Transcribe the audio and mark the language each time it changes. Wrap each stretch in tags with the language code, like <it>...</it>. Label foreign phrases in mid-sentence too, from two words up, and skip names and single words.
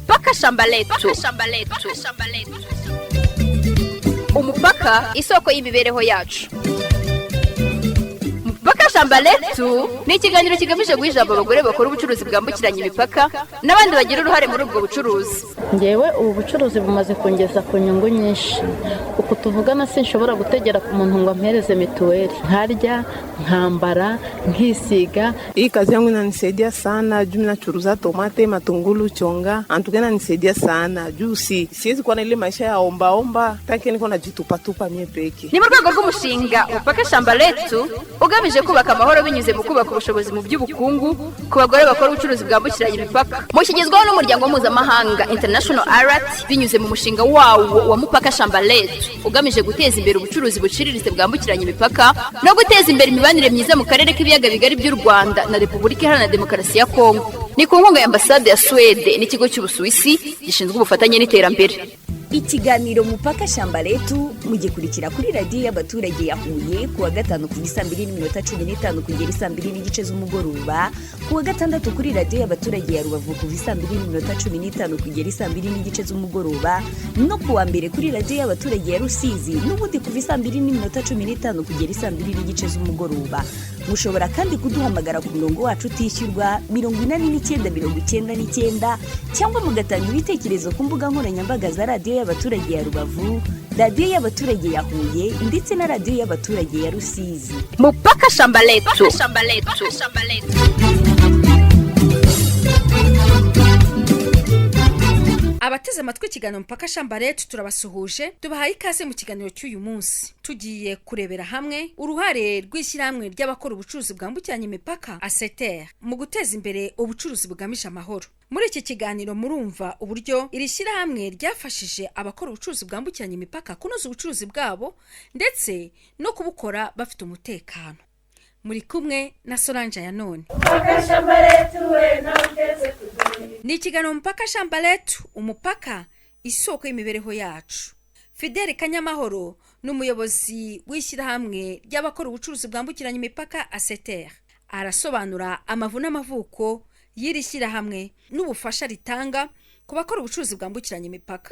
<rw>Mpaka shamba letu. Umupaka isoko y'imibereho yacu. Mpaka shamba letu ni ikiganiro kigamije guhijamba abagore bakora ubucuruzi bwambukiranya imipaka n'abandi bagira uruhare muri ubwo bucuruzi. Ngewe ubu bucuruzi bumaze kongeza ku nyungu nyinshi. Uko tuvugana sinshobora gutegera ku muntu ngo ampereze mituweli. Nkarya, nkambara, nkisiga.</rw> <sw>Hii kazi yangu inanisaidia sana, juu nachuruza tomate, matungulu, chonga. Antukena inanisaidia sana. Juu siwezi kuwa na ile maisha ya omba, taki niko najitupa mie peke.</sw> <rw>Ni mu rwego rw'umushinga Mpaka shamba letu ugamije kubaka amahoro binyuze mu kubaka ubushobozi mu by'ubukungu ku bagore bakora ubucuruzi bwambukiranya imipaka. Mushyigizwaho n'umuryango mpuzamahanga International Alert binyuze mu mushinga wawo wa Mpaka shamba letu ugamije guteza imbere ubucuruzi buciriritse bwambukiranya imipaka no guteza imbere imibanire myiza mu karere k'ibiyaga bigari by'u Rwanda na Repubulika Iharanira Demokarasi ya Kongo. Ni ku nkunga ya Ambasade ya Swede n'ikigo cy'Ubusuwisi gishinzwe ubufatanye n'iterambere. Ikiganiro Mpaka shamba letu mugikurikira kuri radio y'abaturage ya Huye kuwa gatanu ku 2:15 kugera 2:00 z'umugoroba, kuwa gatandatu kuri radio y'abaturage ya Rubavu ku 2:15 kugera 2:00 z'umugoroba, no kuwa mbere kuri radio y'abaturage ya Rusizi n'ubundi ku 2:15 kugera 2:00 z'umugoroba. Mushobora kandi kuduhamagara ku murongo wacu utishyurwa 8999 cyangwa mugatanga ibitekerezo ku mbuga nkoranyambaga za radio y'abaturage ya Rubavu, radio y'abaturage ya Huye ndetse na radio y'abaturage ya Rusizi. Mpaka shamba letu. Abateze amatwi ikiganiro Mpaka shamba letu turabasuhuje, tubahaye ikaze mu kiganiro cy'uyu munsi. Tugiye kurebera hamwe uruhare rw'ishyirahamwe ry'abakora ubucuruzi bwambukiranya imipaka ASETER mu guteza imbere ubucuruzi bugamije amahoro. Muri iki kiganiro murumva uburyo iri shyirahamwe ryafashije abakora ubucuruzi bwambukiranya imipaka kunoza ubucuruzi bwabo ndetse no kubukora bafite umutekano. Muri kumwe na Solange ya none. Ni ikiganiro Mpaka shamba letu, umupaka isoko y'imibereho yacu. Fidel Kanyamahoro n'umuyobozi w'ishyirahamwe ry'abakora ubucuruzi bwambukiranya imipaka ASETER arasobanura amavu n'amavuko y'iri shyirahamwe n'ubufasha ritanga ku bakora ubucuruzi bwambukiranya imipaka.</rw>